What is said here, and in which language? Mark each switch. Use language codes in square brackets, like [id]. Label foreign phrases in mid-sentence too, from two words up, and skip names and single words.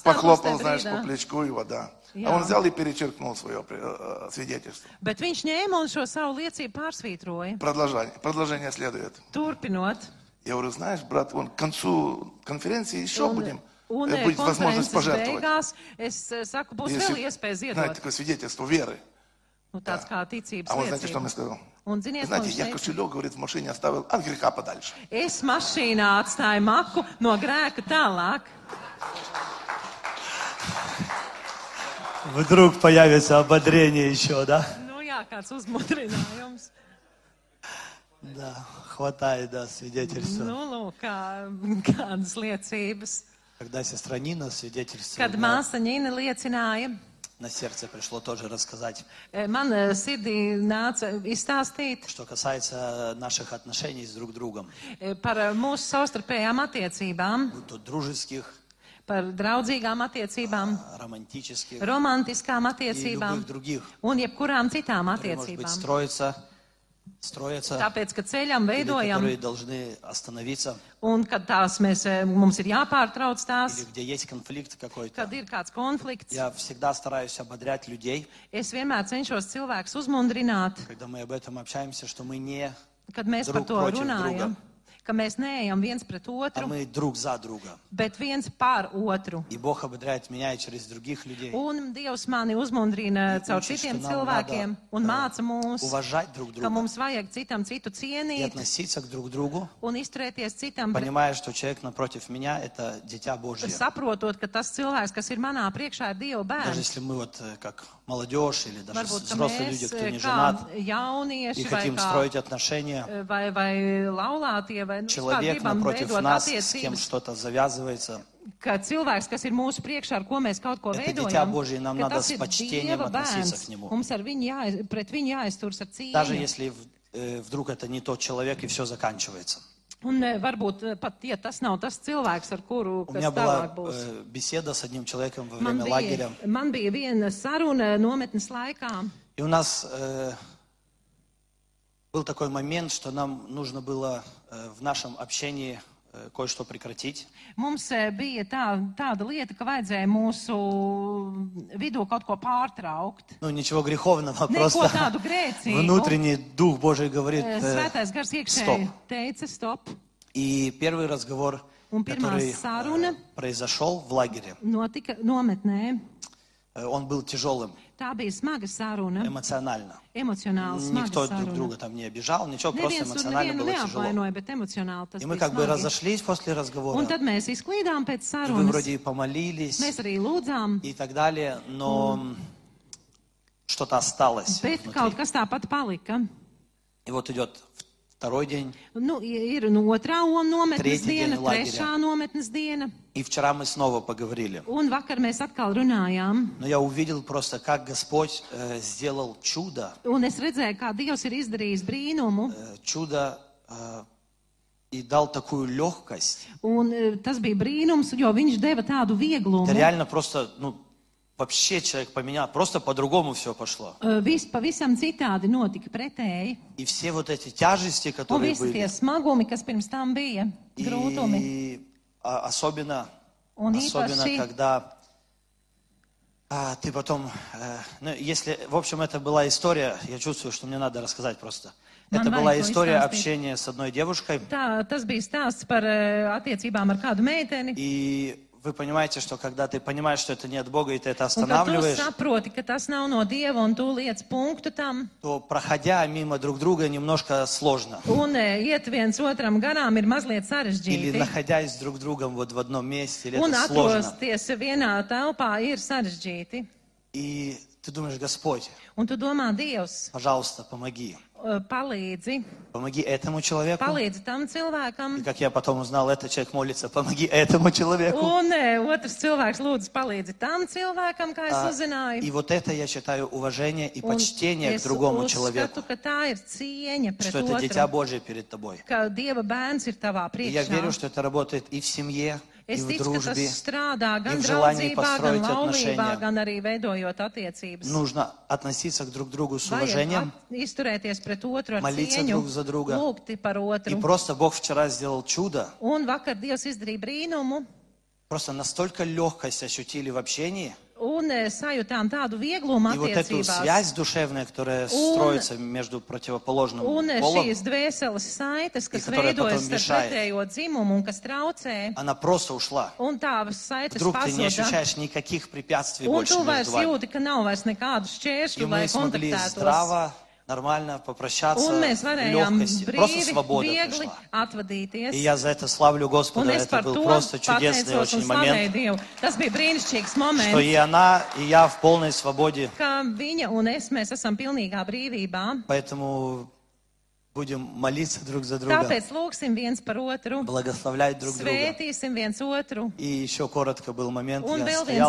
[ru] похлопал, [lv] tajā [ru] знаешь, по [lv] brīdā. [ru] плечку его, да. [lv] Jā. [ru] А он взял и перечеркнул свое свидетельство. [lv] Bet viņš ņēma un šo savu liecību pārsvītroja. [ru] Продолжение следует. [lv] Turpinot. [ru] Я говорю, знаешь, брат, вон к концу конференции еще будет [lv] Un [ru] возможность [lv] konferences [ru] пожертвовать. [lv] beigās es saku, būs [ru] Если, [lv] vēl iespēja [ru] знаете, [lv] ziedot. [ru] такое свидетельство веры. [lv] Nu, tāds kā ticības [ru] А он, знаете, что [lv] liecība. [ru] мне сказал? [lv] Un ziniet, ko [ru] Знаете, [lv] viņš [ru] я [lv] teica? [ru] кошелек, говорит, в машине оставил от греха подальше. [lv] Es mašīnā atstāju maku no grēka tālāk. [ru] Вдруг появится ободрение еще, да? [lv] Nu jā, kāds uzmudrinājums. [ru] Да, хватает, да, свидетельства. [lv] Nu, lūk, kādas liecības. [ru] Когда сестра Нина свидетельствовала, [lv] Kad māsa Ņina liecināja, [ru] на сердце пришло тоже рассказать, [lv] man sirdī nāca izstāstīt [ru] что касается наших отношений с друг другом, [lv] par mūsu savstarpējām attiecībām, [ru] будь то дружеских, [lv] par draudzīgām attiecībām, [ru] романтических [lv] romantiskām [ru] и [lv] attiecībām [ru] любых других, [lv] un jebkurām citām [ru] которые, может быть, [lv] attiecībām. [ru] строятся, [lv] Tāpēc, ka ceļam [ru] или [lv] veidojam, [ru] которые должны остановиться, [lv] un kad tās mums ir jāpārtrauc tās, [ru] или где есть конфликт какой-то. [lv] kad ir kāds konflikts, [ru] Я всегда стараюсь ободрять людей, [lv] es vienmēr cenšos cilvēkus uzmundrināt, [ru] когда мы об этом общаемся, что мы не, [lv] kad mēs par [ru] Drug [lv] to [ru] protiv [lv] runājam, [ru] druga. [lv] ka mēs neejam viens pret [ru] а [lv] otru, [ru] мы друг за друга. [lv] bet viens pār otru. [ru] И Бог ободряет меня и через других людей. [lv] Un Dievs mani uzmundrina caur [ru] учит, [lv] citiem [ru] что нам [lv] cilvēkiem un māca mūs, [ru] Уважать друг [lv] ka [ru] друга [lv] mums vajag citam citu [ru] и [lv] cienīt [ru] относиться к друг другу, [lv] un izturēties citam, [ru] понимая, что человек напротив меня – это Дитя Божье. [lv] saprotot, ka tas cilvēks, kas ir manā priekšā, ir Dieva [ru] Даже [lv] bērns. [ru] если мы вот как молодежь или даже [lv] Varbūt, ka [ru] взрослые [lv] mēs, [ru] люди, кто не [lv] kā [ru] женат, и [lv] jaunieši vai [ru] хотим [lv] kā [ru] строить отношения, [lv] vai laulātie, vai kā [ru] человек [lv] gribam [ru] напротив [lv] veidot [ru] нас, с кем [lv] attiecības, [ru] что-то завязывается, [lv] ka cilvēks, kas ir mūsu priekšā, ar ko mēs kaut ko [ru] Это [lv] veidojam, [ru] Дитя Божие, нам [lv] ka [ru] надо [lv] tas [ru] с [lv] ir [ru] почтением [lv] Dieva [ru] относиться [lv] bērns. [ru] к нему. [lv] Mums ar viņu pret viņu jāizturas ar [ru] даже [lv] cieņu. [ru] если вдруг это не тот человек и все заканчивается. [lv] Un varbūt pat, ja tas nav tas cilvēks, ar kuru [ru] У [lv] kas [ru] меня была [lv] tālāk būs. [ru] беседа с одним человеком во [lv] Man [ru] время лагеря. [lv] bija viena saruna nometnes laikā. [ru] И у нас был такой момент, что нам нужно было в нашем общении кое-что прекратить. [lv] Mums bija tāda lieta, ka vajadzēja mūsu vidū kaut ko pārtraukt. [ru] Ну, ничего греховного, [lv] Neko [ru] просто [lv] tādu grēcīgu. [ru] внутренний Дух Божий говорит, [lv] Svētais gars iekšēji teica stop. [ru] И первый разговор, [lv] Un pirmā [ru] который [lv] saruna [ru] произошел в лагере, [lv] notika nometnē. [ru] он был тяжелым [lv] Tā bija smaga saruna, [ru] эмоционально. [lv] emocionāli smaga [ru] Никто друг [lv] saruna. [ru] друга там не обижал, ничего, просто [lv] Neviens tur [ru] эмоционально [lv] nevienu [ru] было тяжело. [lv] neapvainoja, bet emocionāli tas [ru] И мы [lv] bija [ru] как бы [lv] smagi. [ru] разошлись после [lv] Un [ru] разговора, [lv] tad mēs izklīdām pēc [ru] и вы [lv] sarunas. [ru] вроде и помолились [lv] Mēs arī lūdzām, [ru] и так далее, но что-то осталось [lv] bet kaut [ru] внутри. [lv] kas tāpat palika. [ru] И вот идет второй день, [lv] Nu, ir otrā nometnes Tretī diena, diena lagerā. trešā nometnes diena. [ru] и вчера мы снова поговорили. [lv] Un vakar mēs atkal runājām. [ru] Но я увидел просто, как Господь сделал чудо, [lv] Un es redzēju, kā Dievs ir izdarījis brīnumu. [ru] чудо и дал такую легкость. [lv] Un tas bija brīnums, jo viņš deva tādu vieglumu. [ru] Это реально просто, ну, вообще человек поменял, просто по-другому все пошло. [lv] Viss pavisam citādi notika pretēji. [ru] И все вот эти тяжести, [lv] Un [ru] которые [lv] visi tie [ru] были, [lv] smagumi, kas pirms tam bija, grūtumi. [ru] и особенно, [lv] Un [ru] особенно [lv] īpaši, [ru] когда ты потом, ну, если, в общем, это была история, я чувствую, что мне надо рассказать просто. [lv] Man [ru] Это была [lv] vajag to [ru] история [lv] izstāstīt. [ru] общения с одной девушкой, [lv] tas bija stāsts par attiecībām ar kādu meiteni. [ru] и вы понимаете, что когда ты понимаешь, что это не от Бога, и ты это [lv] Un kad tu [ru] останавливаешь, [lv] saproti, ka tas nav no Dieva un tu liec punktu tam, [ru] то, проходя мимо друг друга, немножко сложно. [lv] un iet viens otram garām ir mazliet [ru] Или [lv] sarežģīti. [ru] находясь друг с другом вот в одном месте, или [lv] Un [ru] это сложно. [lv] atrosties vienā telpā ir sarežģīti. [ru] И ты думаешь, Господь, [lv] Un tu domā, Dievs, [ru] пожалуйста, помоги. [lv] palīdzi, [ru] Помоги этому человеку. [lv] palīdzi tam [ru] И [lv] cilvēkam. [ru] как я потом узнал, этот человек молится, помоги этому человеку. [lv] Un otrs cilvēks lūdzu palīdzi tam cilvēkam, kā es uzzināju. [ru] И вот это, я считаю, уважение и [lv] Un [ru] почтение к [lv] es [ru] другому человеку. [lv] uzskatu, ka tā ir cieņa pret [ru] Что это дитя [lv] otru, [ru] Божие перед тобой. [lv] ka Dieva bērns ir tavā [ru] И я верю, [lv] priekšā. [ru] что это работает и в семье, и [lv] Es [ru] в [lv] ticu, ka tas [ru] дружбе. [lv] strādā gan [ru] в желании [lv] draudzībā, gan [ru] построить [lv] laulībā, [ru] отношения. [lv] gan arī veidojot attiecības. [ru] Нужно относиться к друг другу с [lv] Vajag [ru] уважением. [lv] izturēties pret otru ar [ru] Молиться [lv] cieņu, [ru] друг за друга. [lv] lūgti par [ru] И [lv] otru. [ru] просто Бог вчера сделал чудо. [lv] Un vakar Dievs izdarīja brīnumu, [ru] Просто настолько легкость ощутили в общении. [lv] un sajūtām tādu vieglumu [ru] И вот эту [lv] attiecībās. [ru] связь душевная, которая строится между противоположным [lv] Un [ru] полом, [lv] šīs dvēseles saites, kas [ru] которая [lv] veidojas [ru] потом [lv] starp [ru] мешает. [lv] pretējo dzimumu un kas traucē, [ru] она просто ушла. [lv] un tā saites [ru] Вдруг ты не [lv] pazuda. [ru] ощущаешь никаких препятствий [lv] Un [ru] больше [lv] tu vairs [ru] между вами. [lv] jūti, ka nav vairs nekādu [ru] И [lv] šķēršļu, lai [ru] мы смогли [lv] kontaktētos. [ru] здраво, нормально попрощаться [lv] Un mēs [ru] в [lv] varējām [ru] легкости. Просто [lv] brīvi, [ru] свобода [lv] viegli [ru] пришла. [lv] atvadīties. [ru] И я за это славлю Господа. [lv] Un es [ru] Это [lv] par [ru] был [lv] to [ru] просто чудесный [lv] pateicos [ru] очень [lv] un slavēju [ru] момент, [lv] Dievu. Tas bija brīnišķīgs [ru] что [lv] moments, [ru] и она, и я в полной свободе. [lv] ka viņa un es, mēs esam pilnīgā brīvībā. [ru] Поэтому будем молиться друг за друга, [lv] Tāpēc lūgsim viens par otru, [ru] благословлять друг друга. [lv] svētīsim viens otru. [ru] И еще коротко был момент, [lv] Un [ru] я [lv] vēl [ru] стоял